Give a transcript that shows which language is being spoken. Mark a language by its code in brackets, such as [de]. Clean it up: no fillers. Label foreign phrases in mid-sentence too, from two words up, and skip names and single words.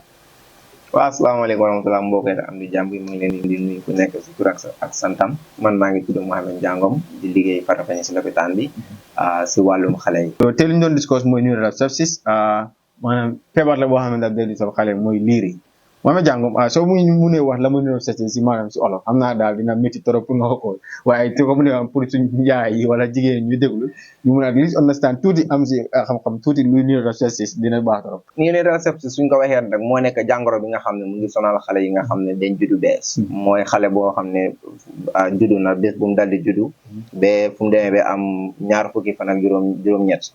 [wo] waaw asalaamaaleykum wa rahmatulah mbokk yi am di jàmm yi mu ngi leen di nuyu ku nekk si tur ak santam man maa ngi tudd Muhammed Jangum di liggéey Farafenni si lopitaan bi si wàllum xale yi. te li ñu doon discuss mooy [en] neonatal sepsis [wo] maanaam feebar la boo xam ne daal day di soog xale mooy liir yi Muhammed Jangum soo mu mënee wax la muy [en] neonatal sepsis [wo] si maanaam si olof xam naa daal dina métti trop pour nga ko waaye te ko mu ne pour suñu yaay yi wala jigéen ñu déglu ñu mun a [en] at least understand [wo] tuuti am si xam-xam tuuti luy [en] neonatal sepsis [wo] dina baax trop. [en] Neonatal sepsis [wo] suñ ko waxee rek moo nekk jàngoro bi nga xam ne mu ngi sonal xale yi nga xam ne dañ juddu bees. mooy xale boo xam ne juddu na bés bu mu dal di juddu. ba fu mu demee ba am ñaar fukki fan ak juróom-ñett.